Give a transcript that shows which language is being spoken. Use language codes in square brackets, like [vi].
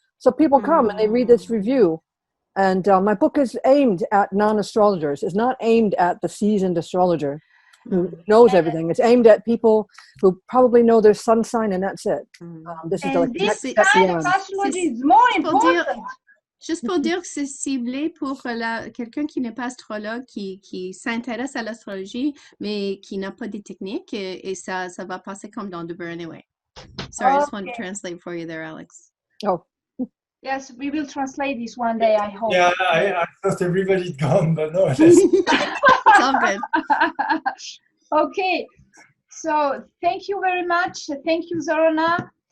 [en] So people come and they read this review. And my book is aimed at non-astrologers. It's not aimed at the seasoned astrologer who knows everything. It's aimed at people who probably know their sun sign, and that's it. This is the next step beyond. Astrology is more important. [fr] Juste pour dire que c'est ciblé pour quelqu'un qui n'est pas astrologue, qui s'intéresse à l'astrologie, mais qui n'a pas des techniques, et ça va passer comme dans The Burn Anyway. [en] Sorry, I just want to translate for you there, Alex. Oh. Yes, we will translate this one day, I hope. Yeah, I thought everybody'd gone, but no. It's all good. Okay, so thank you very much. Thank you, Zorana.